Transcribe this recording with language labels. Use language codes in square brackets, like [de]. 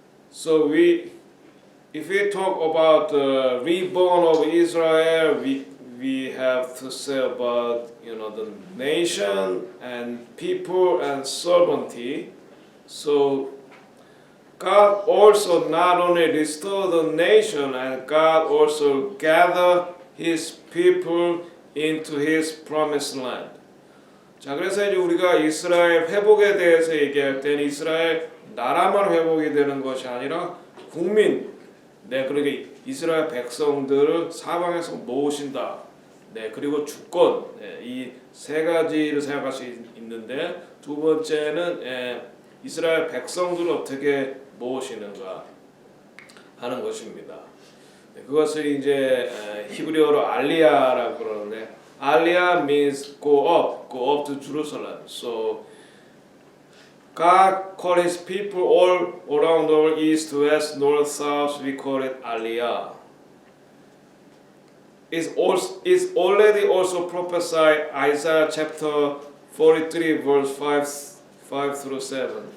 [en] So if we talk about the reborn of Israel, we have to say about the nation and people and sovereignty. So God also not only restored the nation, and God also gathered His people into His promised land. [ko] 자, 그래서 이제 우리가 이스라엘 회복에 대해서 얘기할 때는 이스라엘 나라만 회복이 되는 것이 아니라 국민, 그러니까 이스라엘 백성들을 사방에서 모으신다. 그리고 주권, 이 세 가지를 생각할 수 있는데 두 번째는 이스라엘 백성들을 어떻게 모으시는가 하는 것입니다. 그것을 이제 히브리어로 알리야라고 그러는데 알리야 [en] means go up to Jerusalem. So God called His people all around the world, east, west, north, south. We call it Aliyah. It's already also prophesied Isaiah chapter 43 verse 5 through 7.